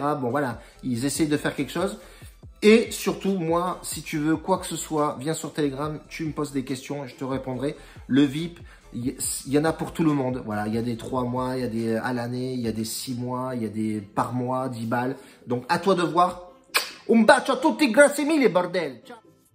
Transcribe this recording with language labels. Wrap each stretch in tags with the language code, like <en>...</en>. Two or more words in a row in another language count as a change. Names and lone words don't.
<fr>Bon, voilà, ils essayent de faire quelque chose. Et surtout, moi, si tu veux quoi que ce soit, viens sur Telegram, tu me poses des questions et je te répondrai. Le VIP, il y en a pour tout le monde. Voilà, il y a des 3 mois, il y a des à l'année, il y a des 6 mois, il y a des par mois, 10 balles. Donc, à toi de voir.</fr> <it>Un bacio a tutti, grazie mille, bordel. Ciao.</it>